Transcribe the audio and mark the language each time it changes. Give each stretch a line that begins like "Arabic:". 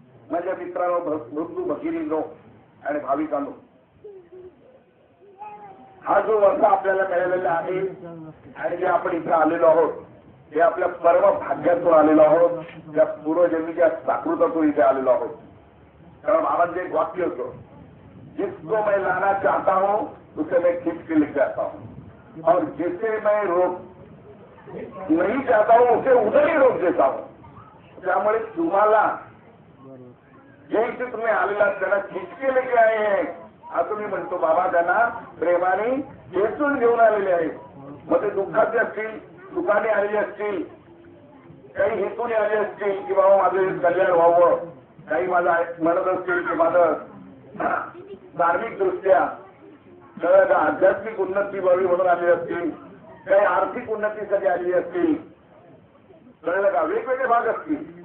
Marathi: माझ्या मित्रांनो, बंधू भगिनींनो आणि भाविकांनो, हा जो वर्ष आपल्याला मिळालेला आहे आणि जे आपण इथे आलेलो आहोत हे आपल्या परम भाग्यातून आलेलो आहोत. त्या पूर्वजन्मीच्या साकृतातून इथे आलेलो आहोत. कारण महाराज एक वाक्य होतं,
Hindi: जिसको मैं लाना चाहता हूं उसे मैं खींच के लेके आता हूं और जिसे मैं रोक नहीं चाहता हूं उसे उधर ही रोक देता हूं.
Marathi: त्यामुळे तुम्हाला जे इथे तुम्ही आलेला त्यांना
Hindi: खींच के लेके आए हैं
Marathi: असं मी म्हणतो. बाबा त्यांना प्रेमाने खेचून घेऊन आलेले आहेत. मग ते दुःखाचे असतील, सुखाने आलेले असतील, काही हेतूने आले असतील की बाबा माझं कल्याण व्हावं, काही माझं म्हणत असतील की माझं धार्मिक दृष्ट्या आध्यात्मिक उन्नती व्हावी म्हणून आलेली असतील, काही आर्थिक उन्नतीसाठी आलेली असतील, कळलं का? वेगवेगळे भाग असतील.